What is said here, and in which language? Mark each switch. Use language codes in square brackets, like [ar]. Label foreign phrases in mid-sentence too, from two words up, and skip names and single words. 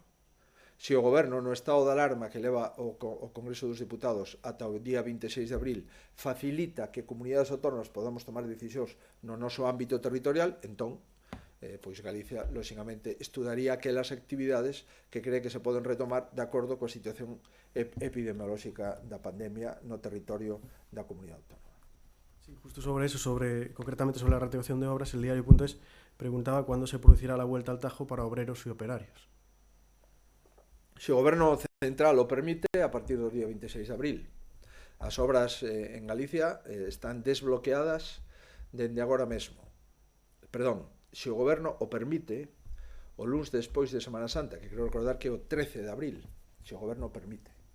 [gl] Se o goberno no estado de alarma que leva o Congreso dos Diputados ata o día 26 de abril facilita que comunidades autónomas podamos tomar decisións no noso ámbito territorial, entón pois Galicia, lóxicamente, estudaría aquelas actividades que cree que se poden retomar de acordo coa situación epidemiolóxica da pandemia no territorio da comunidade autónoma. [es] Sí, justo sobre eso, concretamente sobre la reactivación de obras, el diario.es preguntaba cuándo se producirá la vuelta al Tajo para obreros y operarios. [gl] Se o Goberno Central o permite, a partir do día 26 de abril. As obras en Galicia están desbloqueadas dende agora mesmo. Perdón, se o Goberno o permite, o luns despois de Semana Santa, que quero recordar que é o 13 de abril, se o Goberno o permite.